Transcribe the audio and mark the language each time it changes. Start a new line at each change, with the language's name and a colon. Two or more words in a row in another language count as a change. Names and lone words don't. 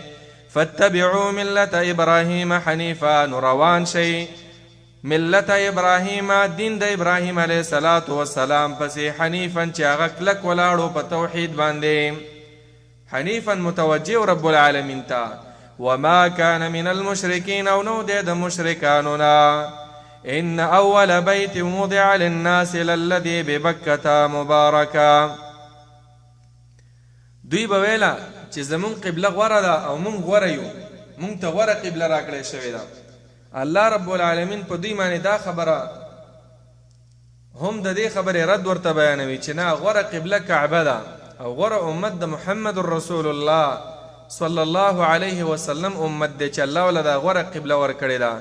Arabic: فاتبعوا ملت ابراهیم حنیفا،
Pashto: نو روان شئ ملت ابراهیم دین د ابراهیم
Arabic: علیه السلام
Pashto: پسې، حنیفا چې هغه کلک ولاړو په توحید باندې، حنیفا متوجه رب العالمین ته.
Arabic: وما كان من المشرکین،
Pashto: او نو دی د مشرکانو نه.
Arabic: ان اول بیت وضع للناس للذي ببکة مبارکا،
Pashto: دوی به ویله چې زمون قبله غوره ده او مونږ غوره یو، مونږ ته غوره قبله راکړې شوې ده. الله رب العالمین په دوی باندې دا خبره هم د دې خبرې رد ورته بیانوي چې نه، غوره قبله کعبه ده او غوره امت د محمد رسول الله
Arabic: صلی الله علیه وسلم
Pashto: امت دی چې الله ولا دا غوره قبله ورکړې ده.